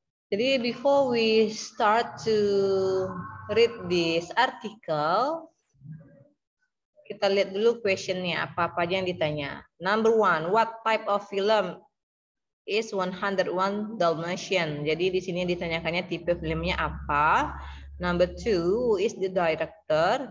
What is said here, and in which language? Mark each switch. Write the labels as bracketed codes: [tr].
[id] Jadi [en] before we start to read this article, [id] kita lihat dulu questionnya apa aja yang ditanya. [en] Number 1, what type of film is 101 Dalmatian? [id] Jadi di sini ditanyakannya tipe filmnya apa. [en] Number 2, who is the director?